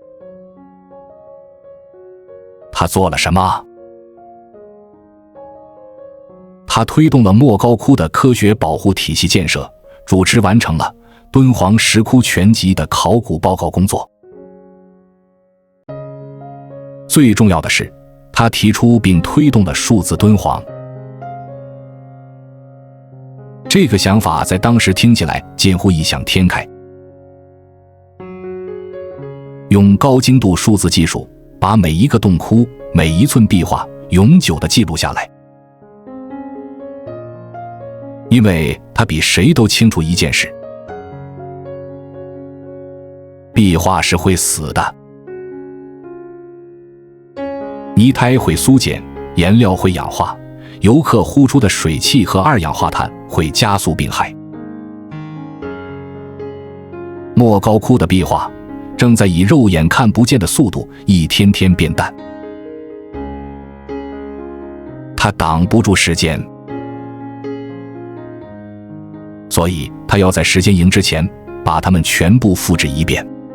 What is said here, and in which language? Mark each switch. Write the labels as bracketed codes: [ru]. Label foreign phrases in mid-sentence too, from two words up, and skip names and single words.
[zh] 她做了什麼？她推動了莫高窟的科學保護體系建設，主持完成了敦煌石窟全集的考古報告工作。最重要的是，他提出並推動了數字敦煌。這個想法在當時聽起來近乎異想天開。用高精度數字技術，把每一個洞窟、每一寸壁畫永久地記錄下來。因為他比誰都清楚一件事：壁畫是會死的。泥胎會酥鹼，顏料會氧化，遊客呼出的水汽和二氧化碳會加速病害。莫高窟的壁畫正在以肉眼看不見的速度一天天變淡，它擋不住時間，所以它要在時間營之前把它們全部複製一遍。